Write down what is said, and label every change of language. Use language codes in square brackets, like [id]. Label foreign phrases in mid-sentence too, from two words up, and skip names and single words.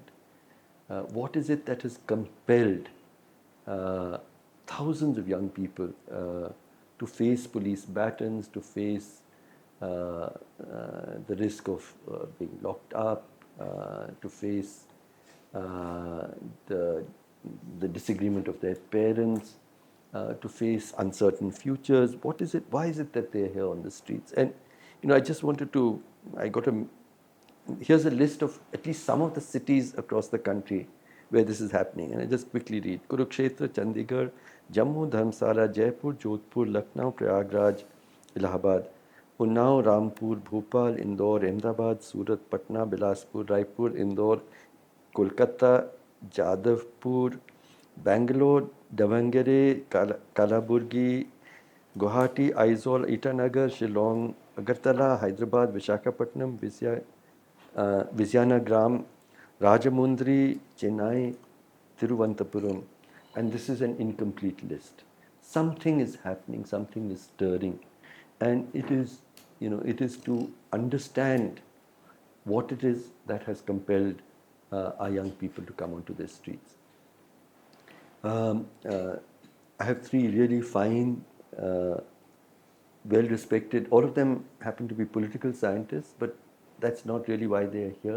[en] What is it that has compelled thousands of young people to face police batons, to face the risk of being locked up, to face the disagreement of their parents, to face uncertain futures? What is it? Why is it that they're here on the streets? And I just wanted to. Here's a list of at least some of the cities across the country where this is happening. And I just quickly read. Kurukshetra, Chandigarh, Jammu, Dharamsala, Jaipur, Jodhpur, Lucknow, Prayagraj, Allahabad, Unnao, Rampur, Bhopal, Indore, Ahmedabad, Surat, Patna, Bilaspur, Raipur, Indore, Kolkata, Jadavpur, Bangalore, Davangere, Kalaburgi, Guwahati, Aizawl, Itanagar, Shillong, Agartala, Hyderabad, Visakhapatnam, Vizianagaram, Rajamundry, Chennai, Thiruvananthapuram. And this is an incomplete list. Something is happening, something is stirring. And it is, it is to understand what it is that has compelled our young people to come onto the streets. I have three really fine, well-respected, all of them happen to be political scientists, but that's not really why they're here.